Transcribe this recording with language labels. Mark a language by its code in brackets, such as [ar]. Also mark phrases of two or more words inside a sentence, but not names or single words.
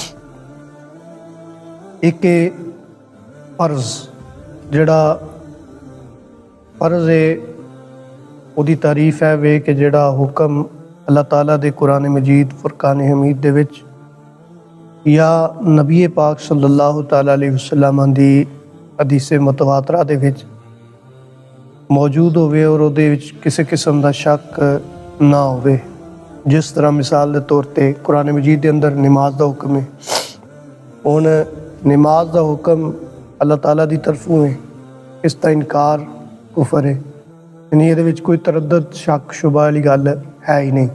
[pa] ایک فرض، جیہڑا فرض ہے اوہدی تعریف ہے وے کہ جیہڑا حکم اللہ تعالیٰ دے قرآن مجید فرقان حمید دے وچ یا نبی پاک [ar] صلی اللہ تعالیٰ علیہ وسلم [pa] دی حدیث متواترہ دے وچ موجود ہووے اور اوہدے وچ کسی قسم دا شک نہ ہووے. [ur] جس طرح مثال کے طور پر قرآن مجید کے اندر نماز کا حکم ہے، ہن نماز کا حکم اللہ تعالیٰ کی طرفوں ہے، اس کا انکار کفر ہے، یعنی یہ کوئی تردد شک شبہ والی گل ہے ہی نہیں.